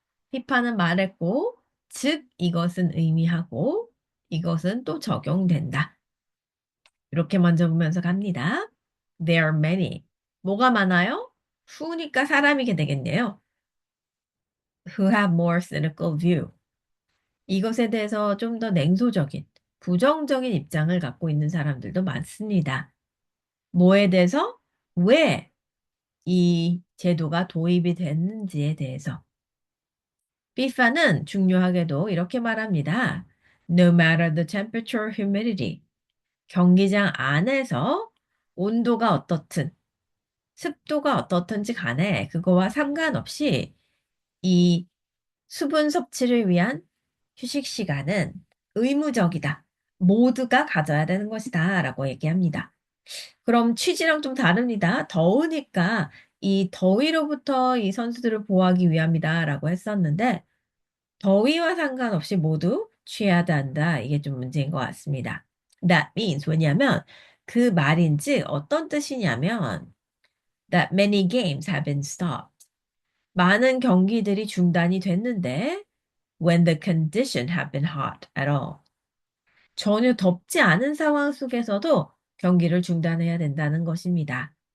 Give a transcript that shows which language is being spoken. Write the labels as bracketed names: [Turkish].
[Korean] 피파는 말했고, 즉 이것은 의미하고 이것은 또 적용된다. 이렇게 먼저 보면서 갑니다. [English] There are many. [Korean] 뭐가 많아요? who니까 사람이게 되겠네요. [English] Who have more cynical view. [Korean] 이것에 대해서 좀 더 냉소적인, 부정적인 입장을 갖고 있는 사람들도 많습니다. 뭐에 대해서? 왜 이 제도가 도입이 됐는지에 대해서. FIFA는 중요하게도 이렇게 말합니다. [English] No matter the temperature or humidity. [Korean] 경기장 안에서 온도가 어떻든, 습도가 어떻든지 간에 그거와 상관없이 이 수분 섭취를 위한 휴식 시간은 의무적이다. 모두가 가져야 되는 것이다. 라고 얘기합니다. 그럼 취지랑 좀 다릅니다. 더우니까 이 더위로부터 이 선수들을 보호하기 위함이다. 라고 했었는데 더위와 상관없이 모두 취해야 한다. 이게 좀 문제인 것 같습니다. [English] That means [Korean] 왜냐하면 그 말인즉 어떤 뜻이냐면 [English] that many games have been stopped. [Korean] 많은 경기들이 중단이 됐는데 [English] when the condition have been hot at all. [Korean] 전혀 덥지 않은 상황 속에서도 경기를 중단해야 된다는 것입니다.